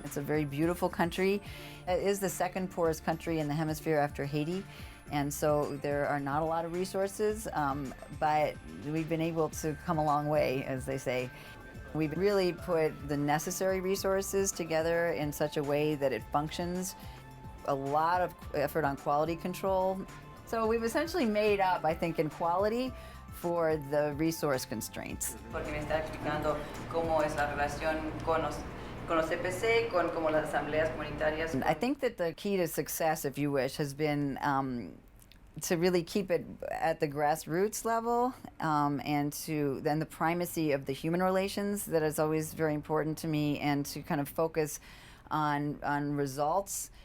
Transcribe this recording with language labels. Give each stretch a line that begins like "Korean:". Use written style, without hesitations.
English: It's a very beautiful country. It is the second poorest country in the hemisphere after Haiti, and so there are not a lot of resources, but we've been able to come a long way, as they say. We've really put the necessary resources together in such a way that it functions. A lot of effort on quality control. So we've essentially made up, I think, in quality for the resource constraints.
Spanish: Porque me está explicando cómo es la relación con los CPC, con como las asambleas comunitarias.
English: I think that the key to success, if you wish, has been to really keep it at the grassroots level, and to then the primacy of the human relations that is always very important to me, and to kind of focus on results.